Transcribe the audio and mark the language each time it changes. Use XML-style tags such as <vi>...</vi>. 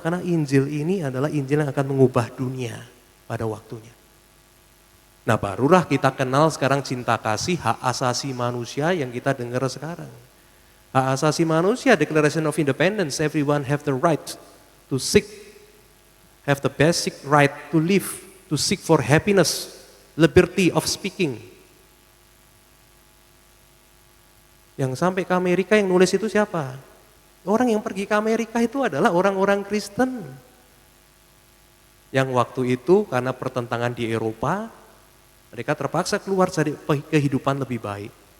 <id>Karena Injil ini adalah Injil yang akan mengubah dunia pada waktunya. Nah barulah kita kenal sekarang cinta kasih, hak asasi manusia yang kita dengar sekarang. Hak asasi manusia,</id> <en>Declaration of Independence, everyone have the right to seek, have the basic right to live, to seek for happiness, liberty of speaking.</en> <id>Yang sampai ke Amerika yang nulis itu siapa? Orang yang pergi ke Amerika itu adalah orang-orang Kristen. Yang waktu itu karena pertentangan di Eropa, mereka terpaksa keluar cari kehidupan lebih baik.</id>